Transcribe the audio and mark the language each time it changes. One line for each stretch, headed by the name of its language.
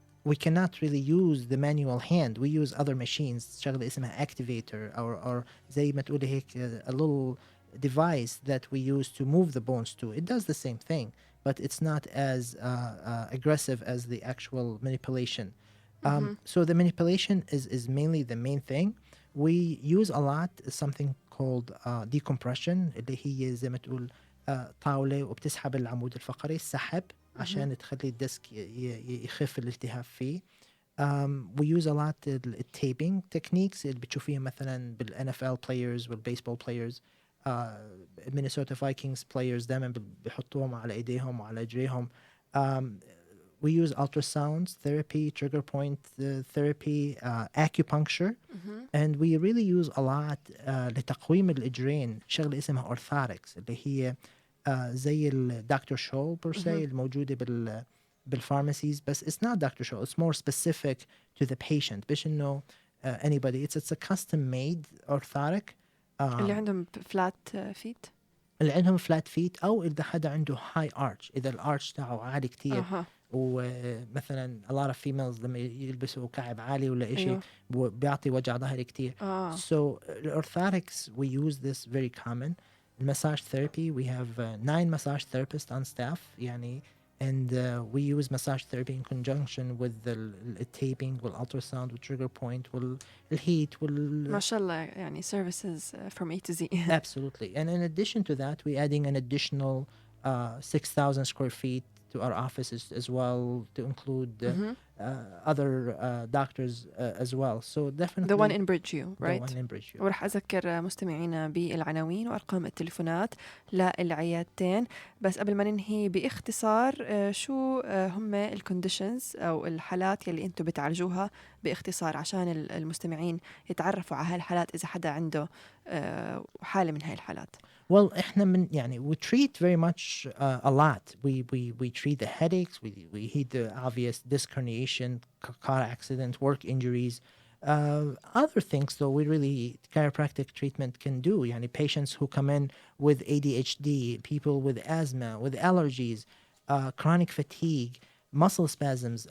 English: we cannot really use the manual hand. We use other machines
Arabic: شغلة اسمها
English: activator or
Arabic: زي ما تقولي هيك
English: a little device that we use to move the bones to. It does the same thing, but it's not as aggressive as the actual manipulation. So the manipulation is mainly the main thing. We use a lot something called decompression
Arabic: اللي هي زي ما تقول طاولة وبتسحب العمود الفقري السحب عشان تخلي الديسك يخف الالتهاب فيه.
English: We use a lot
Arabic: التابينج
English: techniques
Arabic: اللي بتشوفيها مثلا
English: بالNFL players والبيسبول players.
Arabic: Minnesota Vikings players دائما بيحطوهم على ايديهم وعلى رجليهم.
English: We use ultrasounds therapy, trigger point therapy, acupuncture, and we really use a lot
Arabic: لتقويم الإجرين شغلة اسمها
English: orthotics
Arabic: اللي هي زي الدكتور شو برسي الموجودة بالفارماسيز بس
English: it's not Dr. Show, it's more specific to the patient
Arabic: باش إنه
English: anybody it's a custom made orthotic
Arabic: اللي عندهم
English: flat feet
Arabic: اللي عندهم
English: flat feet
Arabic: أو إذا حدا عنده
English: high arch
Arabic: إذا الارش تاعه عالي كتير ومثلا
English: a lot of females
Arabic: لما يلبسوا كعب عالي ولا إشي بيعطي وجع ظهري كتير.
English: So orthotics we use this very common. Massage therapy we have 9 massage therapists on staff
Arabic: يعني
English: and we use massage therapy in conjunction with the taping والultrasound والtrigger point والheat
Arabic: ما شاء الله يعني
English: services from A to Z. Absolutely. And in addition to that we adding an additional 6,000 square feet to our offices as well to include other doctors as well. So definitely the one in Bridgeview, right? The one in Bridgeview.
Arabic: ورح أذكر مستمعينا بالعناوين وأرقام التليفونات للعيادتين. بس قبل ما ننهي باختصار شو هم الكونديشنز أو الحالات يلي أنتم بتعالجوها باختصار عشان المستمعين يتعرفوا على هالحالات إذا حدا عنده حالة من هاي الحالات.
English: Well,
Arabic: إحنا من يعني
English: we treat very much a lot. We treat the headaches. We hit the obvious disc herniation, car accident, work injuries. Other things, though, we really chiropractic treatment can do.
Arabic: يعني
English: patients who come in with ADHD, people with asthma, with allergies, chronic fatigue, muscle spasms.